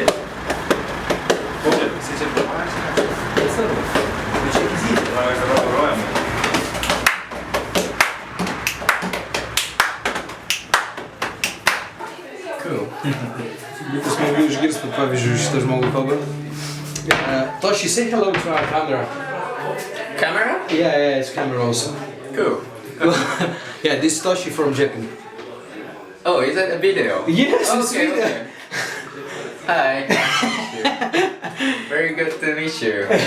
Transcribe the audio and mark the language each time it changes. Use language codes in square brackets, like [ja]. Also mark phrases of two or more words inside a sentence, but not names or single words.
[lt] Jisai čia priparašė. Tai svarbu. Tai čia Zyzė. Mes dabar grojame. Cool. Būtų smagu išgirsti, pavyzdžiui, šitą žmogų kalbą. [en] Toshi, say hello to our camera. Camera? Yeah, it's camera also. Cool. Yeah, this is Toshi from Japan. Oh, is that a video? Yes, it's video. Okay. Hi. Very good to meet you.